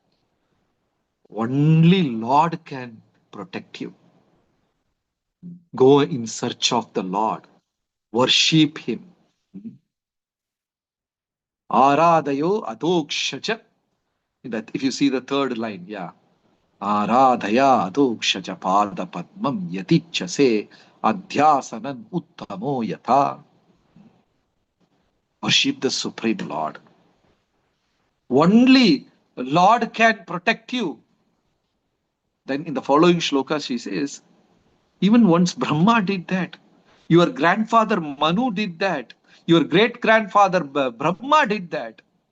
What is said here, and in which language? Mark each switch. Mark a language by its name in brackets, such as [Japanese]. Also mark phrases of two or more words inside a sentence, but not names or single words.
[English] Only Lord can protect you. Go in search of the Lord. Worship Him. [Sanskrit] Aradayo adokshaja. [English] That if you see the third line, yeah. [Sanskrit] Aradhaya adokshaja pada padmam yatichase adhyasanan uttamo yatha. [English] Worship the Supreme Lord. Only Lord can protect you. Then in the following shloka she says, even once Brahma did that. Your grandfather Manu did that. Your great-grandfather Brahma did that.